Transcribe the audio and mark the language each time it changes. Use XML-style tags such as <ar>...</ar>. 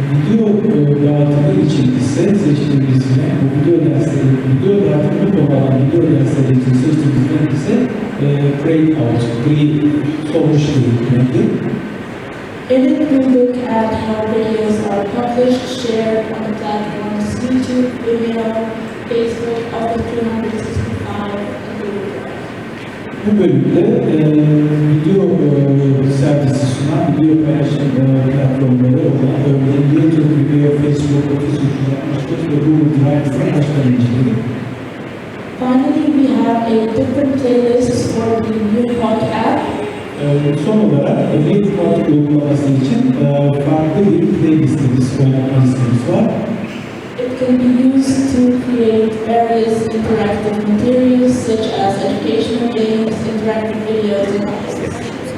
<tr>Video dağıtımı için ise seçtiğimiz bu video dağıtımı olan video dersleri için seçtiğimiz renk ise</tr> <en>grayed out,</en> <tr>gri solmuş bir renktir.</tr> <en>In it, we look at how videos are published, shared on the platforms YouTube, Vimeo, Facebook, Office 365, and Google Drive.</en> <tr>Bu bölümde video servisi sunan video paylaşım platformları olan örneğin YouTube, Vimeo, Facebook, Office 365 ve Google Drive'ın başlarını inceledik.</tr> <en>Finally, we have a different playlist for the new app.</en> <tr>Son olarak Manavgat uygulaması için farklı bir playlistimiz, oynatma listemiz var.</tr> <en>It can be used to create various interactive materials such as educational games, interactive videos, and others.</en>